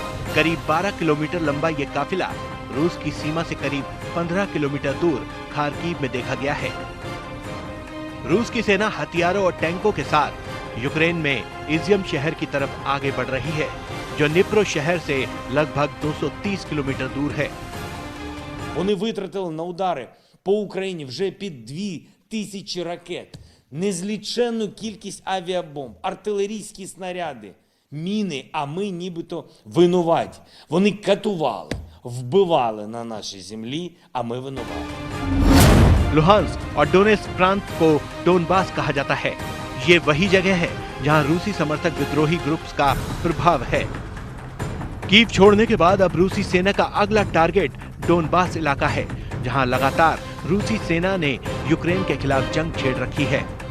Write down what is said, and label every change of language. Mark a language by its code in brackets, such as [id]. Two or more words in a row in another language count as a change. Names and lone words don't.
[hi] करीब 12 किलोमीटर लंबा ये काफिला रूस की सीमा से करीब 15 किलोमीटर दूर खार्किव में देखा गया है। रूस की सेना हथियारों और टैंकों के साथ यूक्रेन में इजियम शहर की तरफ आगे बढ़ रही है, जो निप्रो शहर से लगभग 230 किलोमीटर दूर है। [uk] Вони витратили на удари по Україні вже під 2000 ракет, незліченну кількість авіабомб, артилерійські снаряди, міни, а ми нібито винуваті. Вони катували, вбивали на нашій землі, а ми винуваті. [hi] लुहांस्क और डोनेट्स्क प्रांत को डोनबास कहा जाता है। ये वही जगह है जहां रूसी समर्थक विद्रोही ग्रुप्स का प्रभाव है। कीव छोड़ने के बाद अब रूसी सेना का अगला टारगेट डोनबास इलाका है, जहां लगातार रूसी सेना ने यूक्रेन के खिलाफ जंग छेड़ रखी है।